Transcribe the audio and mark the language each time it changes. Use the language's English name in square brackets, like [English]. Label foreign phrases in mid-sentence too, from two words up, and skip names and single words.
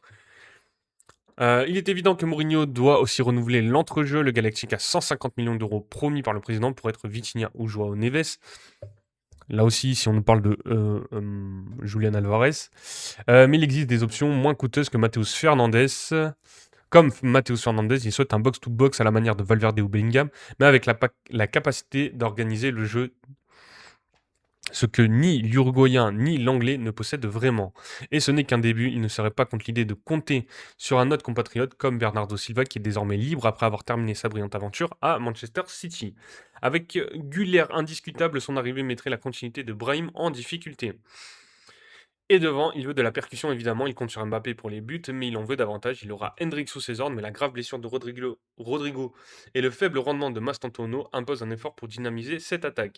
[French] Il est évident que Mourinho doit aussi renouveler l'entrejeu, le Galactique à 150 millions d'euros promis par le président pour être Vitinha ou Joao Neves. Là aussi, si on nous parle de Julian Alvarez. Mais il existe des options moins coûteuses que Mateus Fernandes. Comme Mateus Fernandes, il souhaite un box-to-box à la manière de Valverde ou Bellingham, mais avec la capacité d'organiser le jeu, ce que ni l'Uruguayen ni l'Anglais ne possèdent vraiment. Et ce n'est qu'un début, il ne serait pas contre l'idée de compter sur un autre compatriote comme Bernardo Silva qui est désormais libre après avoir terminé sa brillante aventure à Manchester City. Avec Güler indiscutable, son arrivée mettrait la continuité de Brahim en difficulté. Et devant, il veut de la percussion évidemment, il compte sur Mbappé pour les buts, mais il en veut davantage, il aura Hendrik sous ses ordres, mais la grave blessure de Rodrigo et le faible rendement de Mastantuono imposent un effort pour dynamiser cette attaque.